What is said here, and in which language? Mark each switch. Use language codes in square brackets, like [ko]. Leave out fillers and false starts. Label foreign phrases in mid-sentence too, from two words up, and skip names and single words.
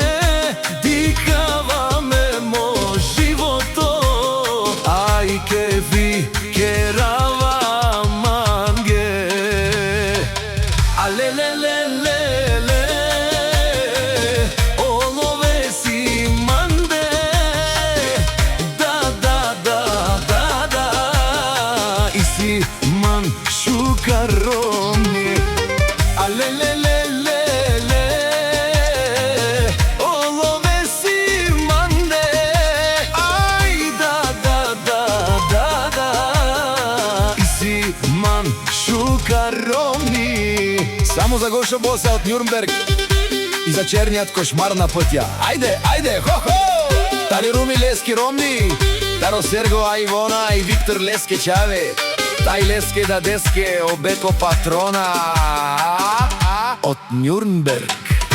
[rom] Дикаваме мо живото, ај кефи керава манге. Алелелелеле, олове си манде. Да, да, да, да, да, и си ман шукарони. Алелелелеле, олове си манде. Ај, да, да, да, да, да, и си ман шукарони. [bg] Само за Гошо Боса од Њурнберг и за черниот кошмар на пътя. Ајде, ајде, хо-хо! [rom] Тари Руми Лески Ромни, Таро Серго, а Ивона и Виктор Леске Чаве. Тај Леске да деске, обеко патрона од Њурнберг.